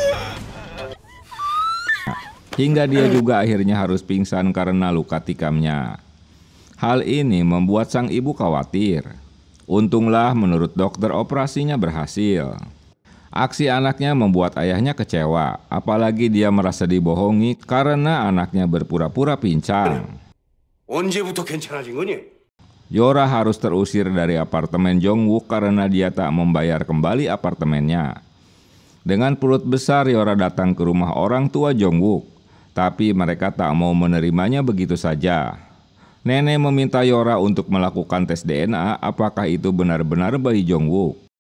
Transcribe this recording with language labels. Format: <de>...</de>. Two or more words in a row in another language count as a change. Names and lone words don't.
<id>Hingga dia juga akhirnya harus pingsan karena luka tikamnya. Hal ini membuat sang ibu khawatir. Untunglah menurut dokter operasinya berhasil. Aksi anaknya membuat ayahnya kecewa, apalagi dia merasa dibohongi karena anaknya berpura-pura pincang.</id> <ko>언제부터 괜찮아진 거니?</ko> <id>Yora harus terusir dari apartemen Jong-wook karena dia tak membayar kembali apartemennya. Dengan perut besar, Yora datang ke rumah orang tua Jong-wook. Tapi mereka tak mau menerimanya begitu saja. Nenek meminta Yora untuk melakukan tes DNA apakah itu benar-benar bayi Jong-wook.</id>